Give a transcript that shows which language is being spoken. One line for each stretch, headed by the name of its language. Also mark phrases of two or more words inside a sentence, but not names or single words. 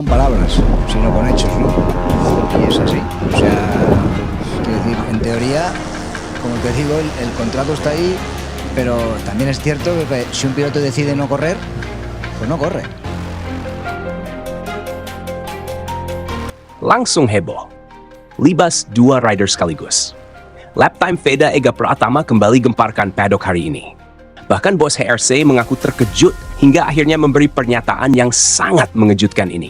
Spanish: Con palabras, sino con hechos, ¿no? Y es así. O sea, quiero decir, en teoría, como te digo, el contrato está ahí, pero también es cierto que si un piloto decide no correr, pues no corre.
Indonesian: Langsung heboh. Libas dua rider sekaligus. Lap time Veda Ega Pratama kembali gemparkan paddock hari ini. Bahkan bos HRC mengaku terkejut hingga akhirnya memberi pernyataan yang sangat mengejutkan ini.